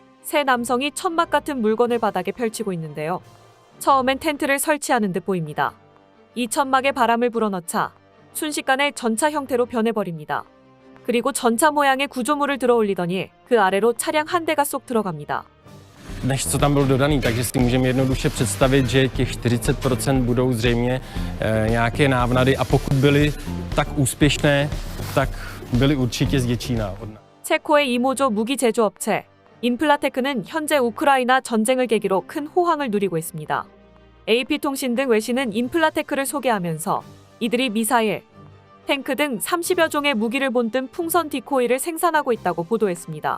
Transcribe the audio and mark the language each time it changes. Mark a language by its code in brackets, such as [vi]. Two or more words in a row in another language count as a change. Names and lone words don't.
[ko] 세 남성이 천막 같은 물건을 바닥에 펼치고 있는데요. 처음엔 텐트를 설치하는 듯 보입니다. 이 천막에 바람을 불어넣자 순식간에 전차 형태로 변해버립니다. 그리고 전차 모양의 구조물을 들어 올리더니 그 아래로 차량 한 대가 쏙 들어갑니다. [cs] Než co tam bylo dodaný, takže si můžeme jednoduše představit, že těch 40% budou zřejmě nějaké návnady a pokud byly tak úspěšné, tak byly určitě z Děčína. [ko] 체코의 이모조 무기 제조업체 인플라테크는 현재 우크라이나 전쟁을 계기로 큰 호황을 누리고 있습니다. AP통신 등 외신은 인플라테크를 소개하면서 이들이 미사일, 탱크 등 30여 종의 무기를 본뜬 풍선 디코이를 생산하고 있다고 보도했습니다.